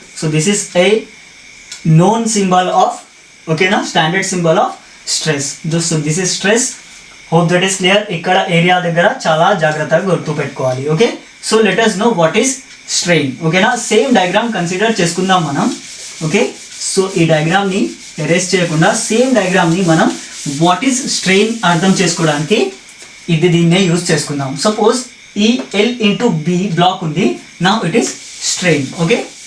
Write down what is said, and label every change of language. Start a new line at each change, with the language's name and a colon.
English: So this is a known symbol of, ఓకేనా, standard symbol of stress. So this is stress. Hope that is clear.
Telugu: ఇక్కడ area దగ్గర చాలా జాగ్రత్తగా గుర్తుపెట్టుకోవాలి, okay.
English: So let us know what is strain, ఓకేనా.
Telugu: Same diagram consider చేసుకుందాం మనం, okay. So ఈ డయాగ్రామ్ని ఎరేస్ చేయకుండా సేమ్ డయాగ్రామ్ని మనం వాట్ ఈస్ స్ట్రెయిన్ అర్థం చేసుకోవడానికి దీన్నే యూజ్ చేసుకుందాం.
English: Suppose ఈ L into B block ఉంది, now it is strain, okay.